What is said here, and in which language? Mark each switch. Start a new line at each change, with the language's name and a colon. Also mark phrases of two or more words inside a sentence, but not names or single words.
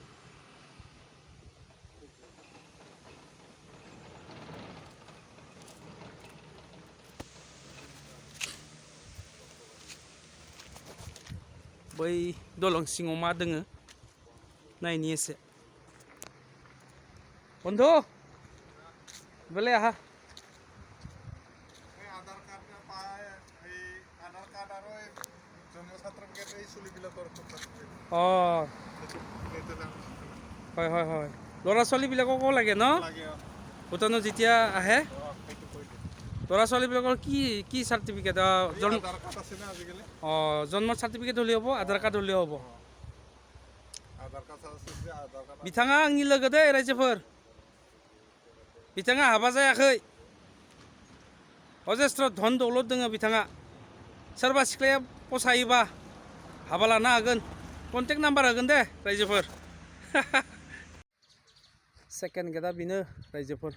Bodo: बै दलं सिङाव मा दोङो नायनि एसे।
Assamese: বন্ধু বোলে আহা। আধার কার্ড পায় এই আধার কার্ড আর ওই জন্ম সার্টিফিকেট এই চুলিবিলাকৰ হয় হয় হয়। ল'ৰা ছোৱালীবিলাককো লাগে ন? ভুটানত যেতিয়া আহে ল'ৰা ছোৱালীবিলাকৰ কি চাৰ্টিফিকেট? জন্ম চাৰ্টিফিকেট হ'লেও হ'ব, আধাৰ কাৰ্ড হ'লেও হ'ব।
Bodo: बिथाङा आंनि लोगो दे रायजोफोर। बिथाङा हाबा जायाखै। अजेस्त्र धन दौलत दोङो बिथाङा। सोरबा सिख्लाया फसायोबा हाबा लानो हागोन।
English: contact number
Bodo: होगोन दे रायजोफोर।
English: second gate
Bodo: बेनो रायजोफोर।